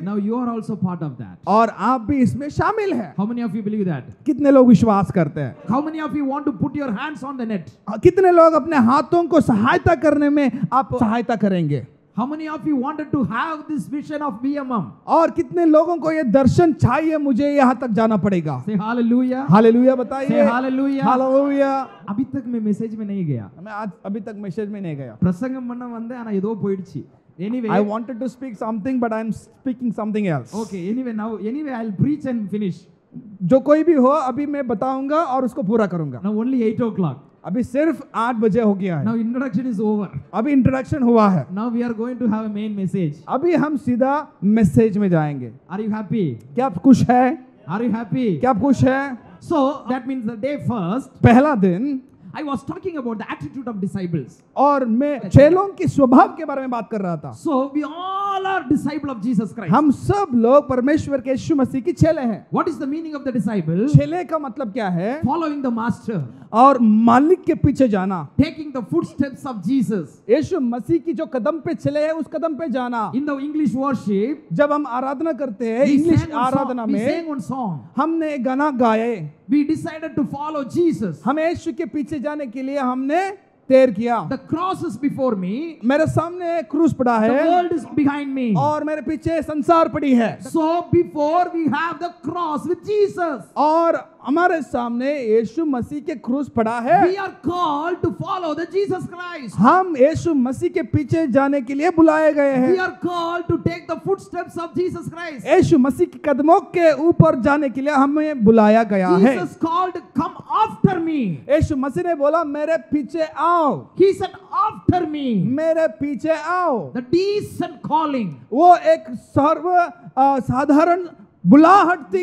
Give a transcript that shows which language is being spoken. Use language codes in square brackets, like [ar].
[en] Now you are also part of that. [hi] और आप भी इसमें शामिल हैं। [en] How many of you believe that? [hi] कितने लोग विश्वास करते हैं? [en] How many of you want to put your hands on the net? [hi] कितने लोग अपने हाथों को सहायता करने में आप सहायता करेंगे? [en] How many of you wanted to have this vision of VMM? [hi] और कितने लोगों को ये दर्शन चाहिए, मुझे यहाँ तक जाना पड़ेगा? [en] Say hallelujah. [hi] हालेलुया बताइए। [en] Say hallelujah. [hi] हालेलुया। अभी तक मैं मैसेज में नहीं गया. मैं आज अभी तक मैसेज में नहीं गया। [ta] பிரசங்கம் பண்ண வந்தேன் ஆனா ஏதோ போயிடுச்சு. [en] Anyway, I wanted to speak something but I am speaking something else. okay, anyway I'll preach and finish. [hi] जो कोई भी हो अभी मैं बताऊंगा और उसको पूरा करूंगा। [en] Now only 8 o'clock. [hi] अभी सिर्फ 8 बजे हो गया है। [en] Now introduction is over. [hi] अभी इंट्रोडक्शन हुआ है। [en] Now we are going to have a main message. [hi] अभी हम सीधा मैसेज में जाएंगे। [en] Are you happy? [hi] क्या आप खुश हैं? [en] Are you happy? [hi] क्या आप खुश हैं? [en] So that means the day first [hi] पहला दिन [en] I was talking about the attitude of disciples. [hi] और मैं चेलों के स्वभाव के बारे में बात कर रहा था। [en] So we all are disciple of Jesus Christ. [hi] हम सब लोग परमेश्वर के यीशु मसीह की चेले हैं। [en] What is the meaning of the disciple? [hi] चेले का मतलब क्या है? [en] Following the master, [hi] और मालिक के पीछे जाना। [en] taking the footsteps of Jesus. [hi] यीशु मसीह की जो कदम पे चले हैं उस कदम पे जाना। [en] In the English worship, [hi] जब हम आराधना करते हैं, [en] we [hi] English [en] sang one [hi] Aradhana [en] song. We [hi] में [en] sang one song. [hi] हमने गाना गाए। [en] We decided to follow Jesus. [hi] हमें यीशु के पीछे जाने के लिए हमने तैर किया। [en] The cross is before me. [hi] मेरे सामने क्रूस पड़ा [en] The [hi] है [en] world is behind me. [hi] और मेरे पीछे संसार पड़ी है। [en] So before we have the cross with Jesus, [hi] और हमारे सामने यीशु मसीह के क्रूस पड़ा है। [en] we are called to follow the Jesus Christ. [hi] हम यीशु मसीह के पीछे जाने के लिए बुलाए गए [en] We [hi] हैं। [en] are called to take the footsteps of Jesus Christ. [hi] यीशु मसीह के कदमों के ऊपर जाने के लिए हमें बुलाया गया है। [en] Jesus called, come after me. [hi] यीशु मसीह ने बोला, मेरे पीछे आओ, [en] He said, after me. [hi] मेरे पीछे आओ। [en] The decent calling [hi] वो एक सर्व साधारण बुलाहट थी,